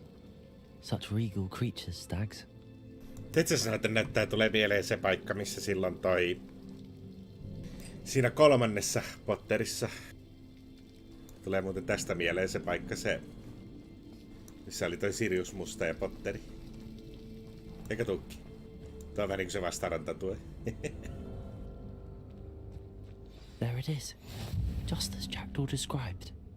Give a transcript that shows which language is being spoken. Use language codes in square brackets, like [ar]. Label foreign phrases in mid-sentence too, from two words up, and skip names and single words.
[en] Such regal creatures, stags. [fi] Itse asiassa näyttää tulee mieleen se paikka, missä silloin siinä kolmannessa Potterissa. Tulee muuten tästä mieleen se paikka, missä oli toi Sirius Musta ja Potteri. Eikä tukki. Tuo on vähän niin kuin se vastaranta tuo. [en] There it is. Just as Jackdaw described.